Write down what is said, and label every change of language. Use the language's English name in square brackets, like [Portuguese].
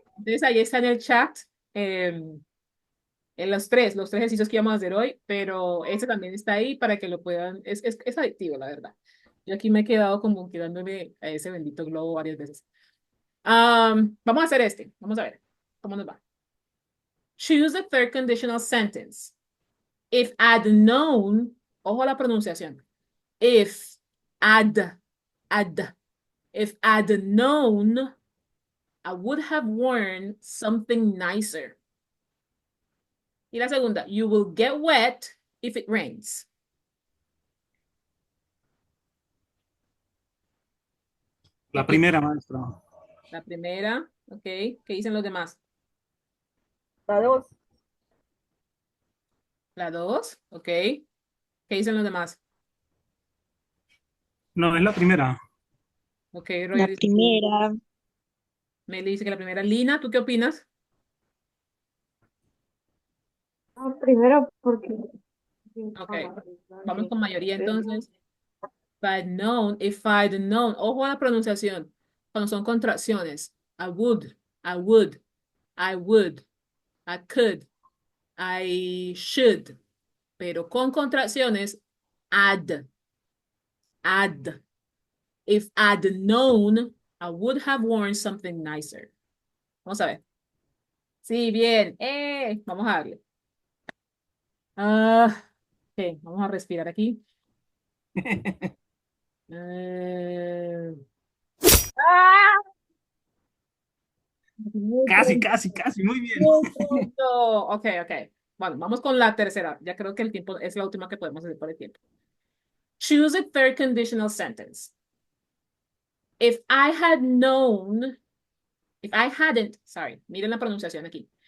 [Spanish] Entonces ahí está en el chat. En los tres ejercicios que íbamos a hacer hoy, pero este también está ahí para que lo puedan, es adictivo, la verdad. Yo aquí me he quedado como quedándome a ese bendito globo varias veces. Vamos a hacer este, vamos a ver cómo nos va. [English] Choose the third conditional sentence. If I'd known, [Spanish] ojo a la pronunciación. [English] If I'd, I'd, if I'd known, I would have worn something nicer. [Spanish] Y la segunda, [English] you will get wet if it rains. [Spanish] La primera, maestra. La primera, ok. ¿Qué dicen los demás? La 2. La dos, ok. ¿Qué dicen los demás? No, es la primera. Ok, La Roger dice, primera. Meli dice que la primera. Lina, ¿tú qué opinas? Primero porque Ok, vamos con mayoría entonces. [English] If I'd known, [Spanish] ojo a la pronunciación, cuando son contracciones. [English] I would, I would, I would, I could, I should. [Spanish] Pero con contracciones, I'd. [English] If I'd known, I would have worn something nicer. [Spanish] Vamos a ver. Sí, bien. Vamos a darle. Ok, vamos a respirar aquí. Eh, ¡Ah! Casi, casi, casi, muy bien. Ok, ok. Bueno, vamos con la tercera. Ya creo que el tiempo es la última que podemos hacer por el tiempo. [English] Choose a third conditional sentence. If I had known, if I hadn't, sorry, [Spanish] miren la pronunciación aquí.